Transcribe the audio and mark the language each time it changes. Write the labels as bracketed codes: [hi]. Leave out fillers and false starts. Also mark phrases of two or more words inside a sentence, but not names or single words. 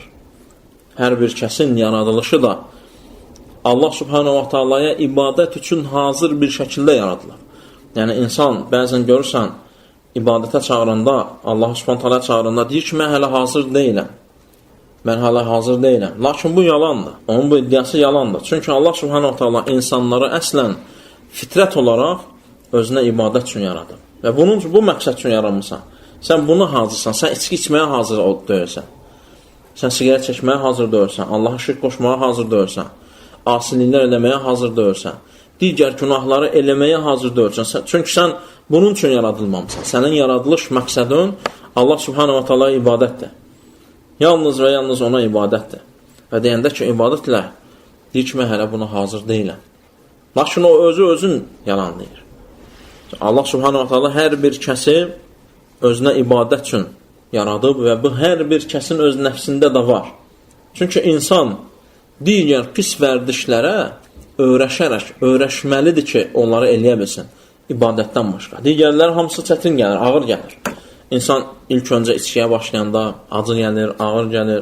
[az] Hər bir kəsin yaradılışı da Allah [ar] سبحانه وتعالى [az] ibadət üçün hazır bir şəkildə yaradılır. Yəni, insan bəzən görürsən, ibadətə çağıranda, Allah [ar] سبحانه وتعالى [az] çağıranda deyir ki, mən hələ hazır deyiləm. Mən hələ hazır deyiləm. Lakin bu yalandır. Onun bu iddiası yalandır. Çünki Allah [ar] سبحانه وتعالى [az] insanları əslən fitrət olaraq özünə ibadət üçün yaradıb. Və bunun bu məqsəd üçün yaranmışsan. Sən buna hazırsan, sən içki içməyə hazır deyilsən. Sən siqaret çəkməyə hazır deyilsən, Allaha şirk qoşmağa hazır deyilsən, asiliklər eləməyə hazır deyilsən, digər günahları eləməyə hazır deyilsən. Çünki sən bunun üçün yaradılmamısan. Sənin yaradılış məqsədin Allah [ar] سبحانه وتعالى [az] ibadətdir. Yalnız və yalnız ona ibadətdir. Və deyəndə ki, ibadətlə deyir ki, mən hələ buna hazır deyiləm. Lakin o özün yalanlayır. Allah [ar] سبحانه وتعالى [az] hər bir kəsi özünə ibadət üçün yaradıb və bu hər bir kəsin öz nəfsində də var. Çünki insan digər pis vərdişlərə öyrəşməlidir ki, onları eləyə bilsin ibadətdən başqa. Digərləri hamısı çətin gəlir, ağır gəlir. İnsan ilk öncə içkiyə başlayanda acı gəlir, ağır gəlir.